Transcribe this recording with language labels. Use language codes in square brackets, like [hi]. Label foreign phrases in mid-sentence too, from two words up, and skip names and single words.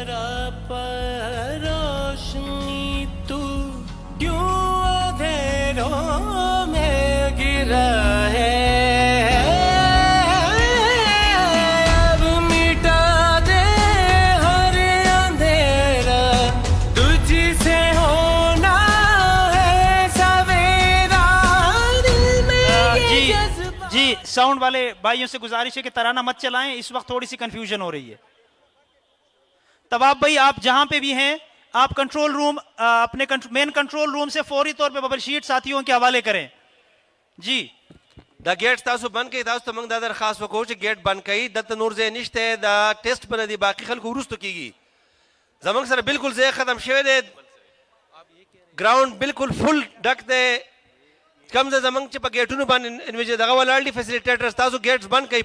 [ur] روشنی تو کیوں اندھیروں میں گرا ہے، اب مٹا دے ہر اندھیرا، تجھ سے ہونا ہے سویرا، دل میں یہ جذبہ. جی ساؤنڈ والے بھائیوں سے گزارش ہے کہ ترانہ مت چلائیں، اس وقت تھوڑی سی کنفیوژن ہو رہی ہے. طواب بھائی آپ جہاں پہ بھی ہیں، آپ [en] control room [ur] اپنے [en] main control room [ur] سے فوری طور پہ [en] bubble sheet [ur] ساتھیوں کے حوالے کریں. جی [ps] دا گیټ تاسو بند کړئ. تاسو ته موږ دا درخواست وکړو چې ګیټ بند کړئ. دلته نور ځای نشته، دا ټیسټ به نه دی، باقي خلکو وروسته کېږي. زموږ سره بالکل ځای ختم شوی دی، ګراؤنډ بالکل فل ډک دی. کم ځای زموږ چې په ګیټونو باندې دغه ولاړ دي فیسیلیټیټرز، تاسو ګیټس بند کړئ.